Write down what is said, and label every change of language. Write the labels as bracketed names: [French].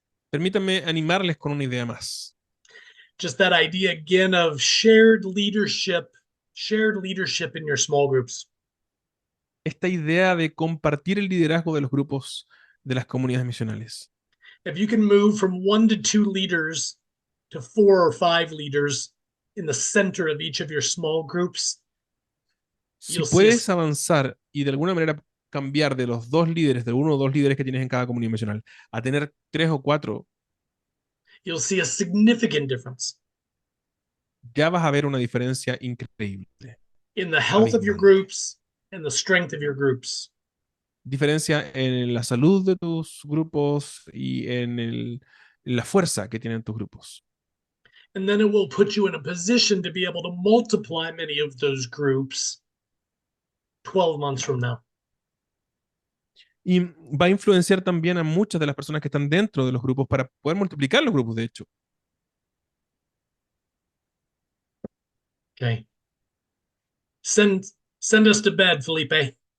[Spanish] Permítanme animarles con una idea más. [English] Just that idea again of shared leadership in your small groups. [Spanish] Esta idea de compartir el liderazgo de los grupos de las comunidades misionales. [English] If you can move from 1 to 2 leaders to 4 or 5 leaders in the center of each of your small groups, [Spanish] si puedes avanzar y de alguna manera cambiar de los 2 líderes, de 1 o 2 líderes que tienes en cada comunidad misional, a tener 3 o 4, [English] you'll see a significant difference. [Spanish] Ya vas a ver una diferencia increíble. [English] In the health of your groups and the strength of your groups. [Spanish] Diferencia en la salud de tus grupos y en la fuerza que tienen tus grupos. [English] And then it will put you in a position to be able to multiply many of those groups 12 months from now. [Spanish] Y va a influenciar también a muchas de las personas que están dentro de los grupos para poder multiplicar los grupos, de hecho. [English] Okay. Send us to bed, Felipe.